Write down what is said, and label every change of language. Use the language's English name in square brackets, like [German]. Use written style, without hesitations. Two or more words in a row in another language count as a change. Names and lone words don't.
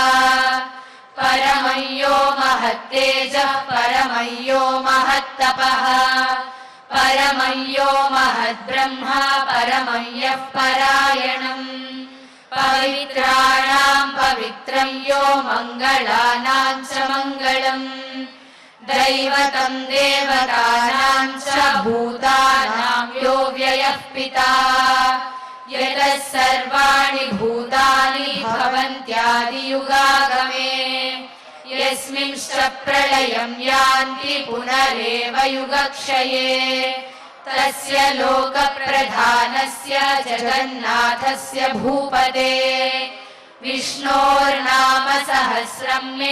[Sanskrit] పరమం యో మహత్తేజః పరమం యో మహత్తపః పరమం యో మహద్బ్రహ్మ పరమం యః పరాయణం. పవిత్రాణాం పవిత్రం యో మంగళానాం చ మంగళం. దైవతం దేవతానాం చ భూతానాం యో వ్యయః పితా. యతః సర్వాణి భూతాని భవంత్యాదియుగాగమే यस्मिंश्च प्रलयं यान्ति पुनरेव युगक्षये तस्य लोकप्रधानस्य जगन्नाथस्य भूपते विष्णोर्नाम सहस्रं मे